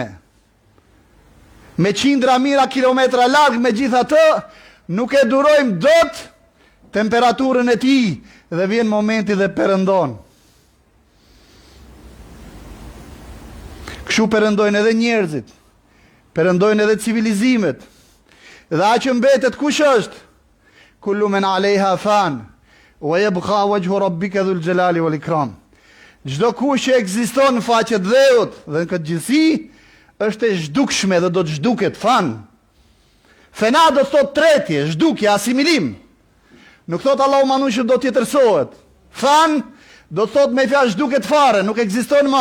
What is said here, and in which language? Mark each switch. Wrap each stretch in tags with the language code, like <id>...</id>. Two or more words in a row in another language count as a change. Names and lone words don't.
<sq>Me qindra mijëra kilometra larg, megjithatë nuk e durojmë dot temperaturën e tij dhe vjen momenti dhe perëndon. Kështu perëndojnë edhe njerëzit, perëndojnë edhe civilizimet. Dhe aq që mbetet kush është?</sq> <ar>كل من عليها فان ويبقى وجه ربك ذو الجلال والإكرام.</ar> <sq>Çdo kush që ekziston në faqet dheut dhe në këtë gjithësi është e zhdukshme dhe do të zhduket, fan. Fena do të thot tretje, zhdukje, asimilim. Nuk thot Allahu manushëm do të tjetërsohet. Fan do të thot me fjalë zhduket fare, nuk ekziston më.</sq>